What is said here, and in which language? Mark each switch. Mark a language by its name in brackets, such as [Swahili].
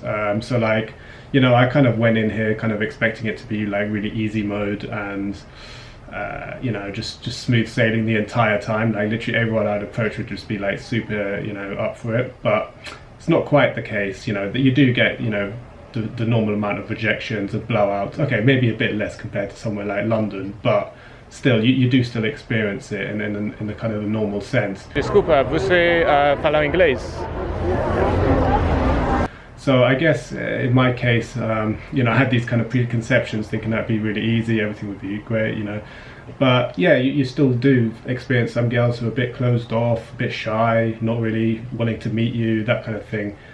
[English] So like, you know, I kind of went in here kind of expecting it to be like really easy mode and you know, just smooth sailing the entire time. Like literally everyone I'd approach would just be like super, you know, up for it. But it's not quite the case, you know, that you do get, you know, the normal amount of rejections and blowouts. Okay, maybe a bit less compared to somewhere like London, but still, you do still experience it in the kind of the normal sense. [Portuguese] Desculpa, você fala inglês? [English] So I guess in my case, you know, I had these kind of preconceptions thinking that'd be really easy, everything would be great, you know. But yeah, you still do experience some girls who are a bit closed off, a bit shy, not really wanting to meet you, that kind of thing.